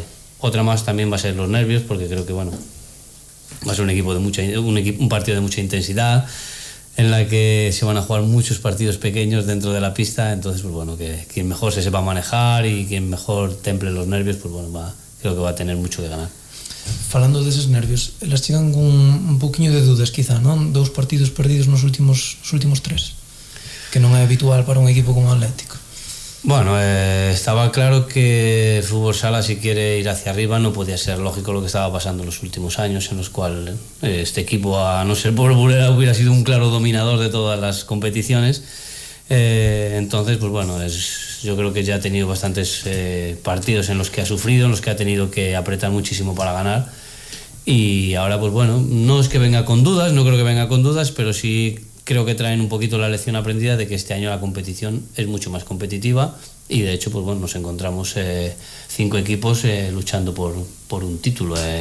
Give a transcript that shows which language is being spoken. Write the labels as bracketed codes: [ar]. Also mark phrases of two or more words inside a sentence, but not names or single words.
[es] Otra más también va a ser los nervios, porque creo que bueno, va a ser un partido de mucha intensidad, en la que se van a jugar muchos partidos pequeños dentro de la pista. Entonces, pues bueno, que quien mejor se sepa manejar y quien mejor temple los nervios, pues bueno, creo que va a tener mucho que ganar. [gl] Falando deses nervios, elas chegan con [es] un poquinho de dudas, quizá, [gl] non? 2 partidos perdidos nos últimos 3, que non é habitual para un equipo como Atlético. [es] Bueno, estaba claro que el fútbol sala, si quiere ir hacia arriba, no podía ser lógico lo que estaba pasando en los últimos años, en los cuales este equipo, a no ser por Burela, hubiera sido un claro dominador de todas las competiciones. Entonces, pues bueno, yo creo que ya ha tenido bastantes partidos en los que ha sufrido, en los que ha tenido que apretar muchísimo para ganar, y ahora pues bueno, no es que venga con dudas, no creo que venga con dudas, pero sí creo que traen un poquito la lección aprendida de que este año la competición es mucho más competitiva, y de hecho pues bueno, nos encontramos 5 equipos luchando por un título.